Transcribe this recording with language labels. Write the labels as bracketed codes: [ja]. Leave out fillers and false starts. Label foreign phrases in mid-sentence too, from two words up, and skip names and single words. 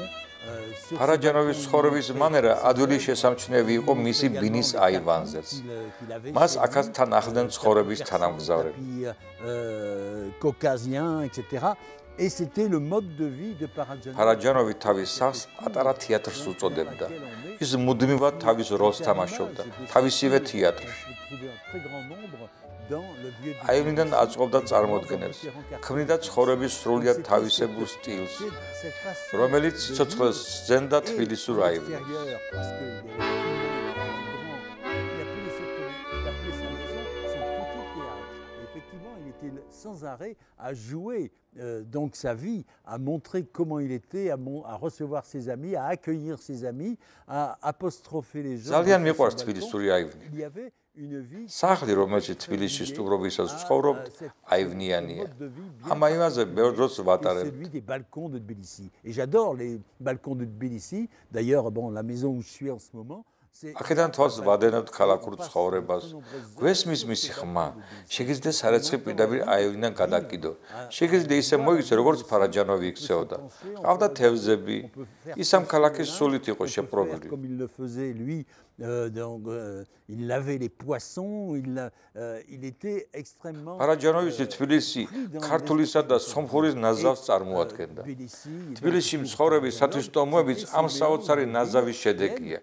[ka] ფარაჯანოვის ცხოვრების მანერა ადვილი შესამჩნევი იყო მისი ბინის აივანზეც. მას აქაც თან ახლდნენ ცხოვრების თანამგზავრები. [fr] Caucasien, etc. Et c'était le mode de vie de Parajanov. [ka] ფარაჯანოვი თავის სახლს პატარა თეატრს უწოდებდა. ის მუდმივად თავის როლს თამაშობდა, თავისივე თეატრში. აივნიდან აწყობდა წარმოდგენებს, ქმნიდა ცხოვრების სრულიად თავისებურ სტილს, რომელიც სიცოცხლეს სძენდა თბილისურ აივნებს. [fr] Sans arrêt à jouer donc sa vie, à montrer comment il était, à recevoir ses amis, à accueillir ses amis, à apostropher les gens. [ka] ძალიან მიყვარს თბილისური აივნი. სახლი, რომელშიც თბილისში სტუმრობისას ვცხოვრობ, აივნიანია. ამ აივანზე ბევრ დროს ვატარებ. [fr] Des balcons de Tbilissi. Et j'adore les balcons de Tbilissi. D'ailleurs, bon, la maison où je suis en ce moment. [ka] აქედან თვალს ვადენებთ ქალაქურ ცხოვრებას. გვესმის მისი ხმა. შეგიძლია სარეცხი პირდაპირ აივნიდან გადაკიდო. შეგიძლია ისე მოიქცე, როგორც ფარაჯანოვი იქცეოდა. ყავდა თევზები. ის ამ ქალაქის სულით იყო შეპყრობილი. [fr] Comme il le faisait lui, donc il lavait les poissons, il était extrêmement [ka] ფარაჯანოვის თბილისი ქართულისა და სომხურის ნაზავს წარმოადგენდა. თბილისში მცხოვრები სათვისტომოებიც ამ საოცარი ნაზავის შედეგია.